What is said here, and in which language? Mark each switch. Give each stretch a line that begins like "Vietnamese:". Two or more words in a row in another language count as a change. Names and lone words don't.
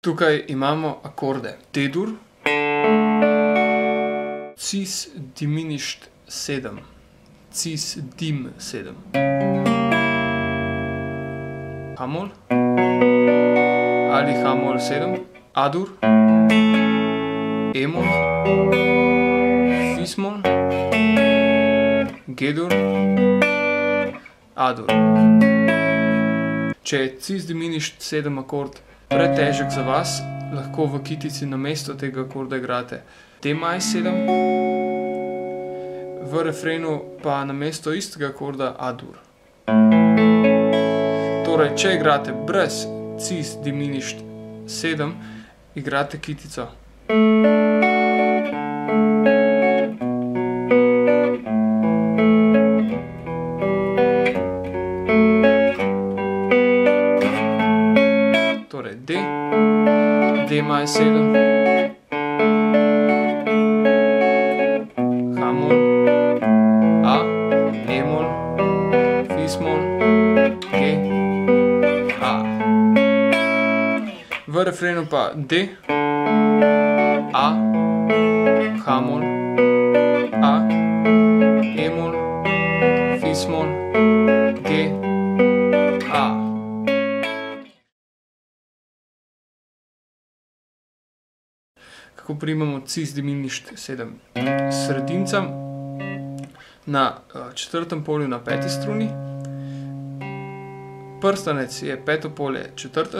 Slovenian: Tukaj imamo akorde D-dur, cis diminished 7, cis dim 7, H-mol ali H-mol 7, A-dur, E-mol, Fis-mol, G-dur, A-dur. Če je cis diminished 7 akord pretežek za vas, lahko v kitici namesto tega akorda igrate D-maj 7, v refrenu pa namesto istega akorda A-dur. Torej, če igrate brez cis diminished 7, igrate kitico. Torej D, D-maj 7, H-mol, A, E-mol, Fis-mol, G, A. V refrenu pa D, A, H-mol, A, E-mol, Fis-mol, G, A. Kako primemo cis diminished 7? Sredinca na četrtem polju na 5. struni, prstanec je peto polje 4.